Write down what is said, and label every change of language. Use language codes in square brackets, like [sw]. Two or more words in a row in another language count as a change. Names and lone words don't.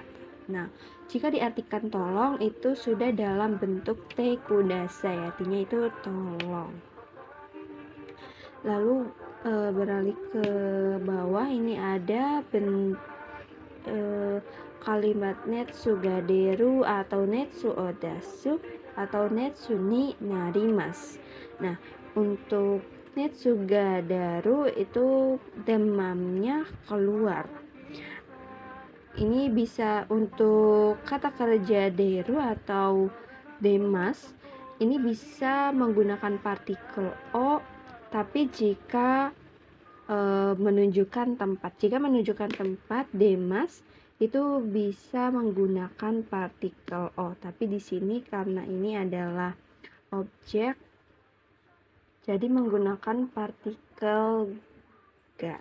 [id] Nah, jika diartikan tolong itu sudah dalam bentuk [ja] てください, [id] artinya itu tolong. Lalu beralih ke bawah, ini ada kalimat [ja] 熱が出る [id] atau [ja] 熱を出す [id] atau [ja] 熱になります. [id] Nah, untuk [ja] 熱が出る [id] itu demamnya keluar. Ini bisa untuk kata kerja deru atau demas, ini bisa menggunakan partikel o, tapi jika menunjukkan tempat demas itu bisa menggunakan partikel o, tapi di sini karena ini adalah objek jadi menggunakan partikel ga.